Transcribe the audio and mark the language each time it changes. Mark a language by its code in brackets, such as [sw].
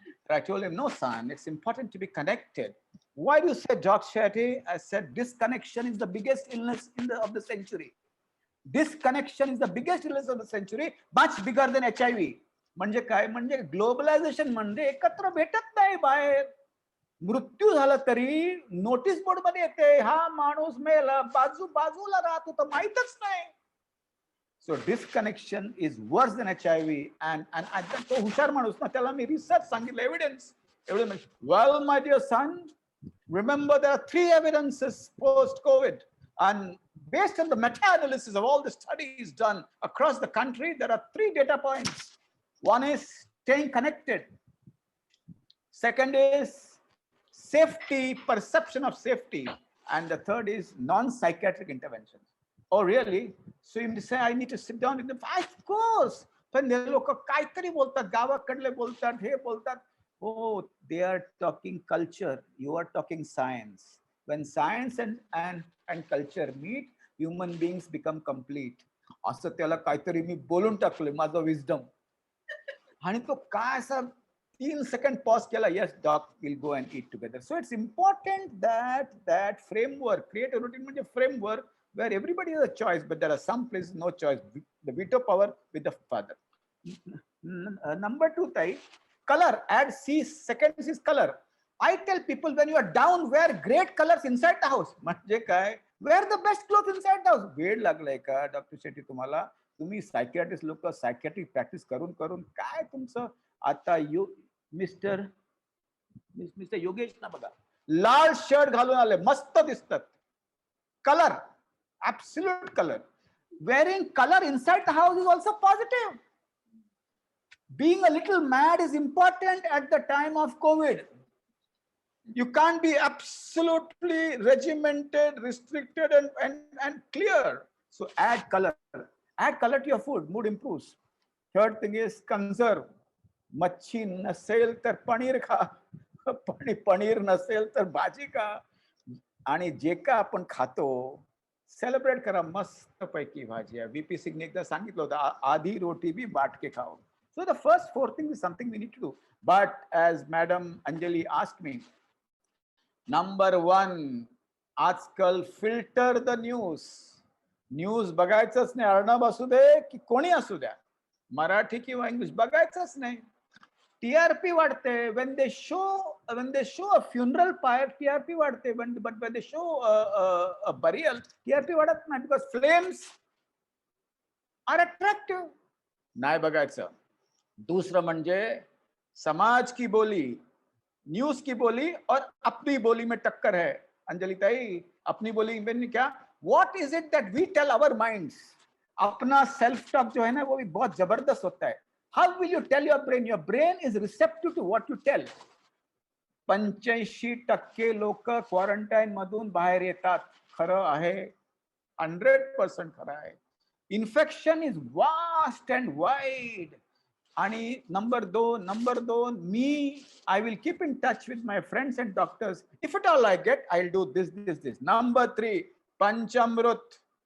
[en] I told him, no son, it's important to be connected. Why do you say, Dr. Shetty? I said, disconnection is the biggest illness of the century. Disconnection is the biggest illness of the century, much bigger than HIV. [mr] म्हणजे काय? म्हणजे globalisation म्हणजे एकत्र भेटत नाही बाहेर. मृत्यू झाला तरी नोटीस बोर्ड मध्ये येते, हा माणूस मेला, बाजूला राहत होता, माहीतच नाही. [en] So disconnection is worse than HIV. And [mr] तो हुशार माणूस ना, त्याला मी रिसर्च सांगितलं, evidence. [en] Well, my dear son, Remember, there are 3 evidences post-COVID, and based on the meta-analysis of all the studies done across the country, there are 3 data points. One is staying connected. Second is safety, perception of safety. And the third is non-psychiatric interventions. Oh, really? So you say, I need to sit down with them. Of course. [mr] पण हे लोक काहीतरी बोलतात, गावाकडले बोलतात, हे बोलतात. [en] Oh, they are talking culture. You are talking science. When science and culture meet, human beings become complete. [mr] असं त्याला काहीतरी मी बोलून टाकलं, माझं विजडम. आणि तो काय असा [en] 3 seconds pause [mr] केला, [en] yes doc, we'll go and eat together. So it's important that framework, create a routine म्हणजे framework where everybody has a choice, but there are some places no choice. The veto power with the father. Number 2, Tai, color. Add C seconds is color. I tell people, when you are down, wear great colors inside the house. [mr] म्हणजे काय? [en] Wear the best clothes inside the house. [mr] वेळ लागलाय का doctor Shetty तुम्हाला? तुम्ही psychiatrist लोक psychiatric practice करून करून काय तुमचं आता मिस्टर योगेश ना बघा, लाल शर्ट घालून आले, मस्त दिसतात. [en] Colour, absolute color. Wearing color inside the house is also positive. Being a little mad is important at the time of COVID. You can't be absolutely regimented, restricted, and clear. So add color. Add color to your food, mood improves. Third thing is conserve. [mr] मच्छी नसेल तर पनीर खा, पनीर नसेल तर भाजी खा, आणि जे का आपण खातो सेलिब्रेट करा. मस्त पैकी भाजी आहे. VP सिंगने एकदा सांगितलं होतं, [hi] आधी रोटी भी बाट के खाओ. [en] So the first 4 things is something we need to do. But as Madam Anjali asked me, number 1, आजकाल filter the news. [mr] न्यूज बघायचंच नाही. अर्णब असू दे की कोणी असू द्या, मराठी किंवा इंग्लिश बघायचंच नाही. TRP वाढते. [en] when they show a funeral pyre, TRP [mr] वाढते. [en] But when they show a burial, TRP [mr] वाढत नाही, [en] because flames are attractive. [mr] नाही बघायचं. [hi] दूसरं म्हणजे समाज की बोली, न्यूज की बोली और अपनी बोली में टक्कर है. अंजलि ताई, अपनी बोली में क्या, [en] what is it that we tell our minds? [hi] अपना सेल्फ टॉक जो है ना, वो भी बहुत जबरदस्त होता है. [en] How will you tell your brain? Your brain is receptive to what you tell. [mr] 85% लोक क्वारंटाईन मधून बाहेर येतात. खरं आहे, 100% खरं आहे. [en] Infection is vast and wide. [mr] आणि number 2, मी [en] I will keep in touch with my friends and doctors. If at all I get, I'll do this. Number 3, पंचामृत.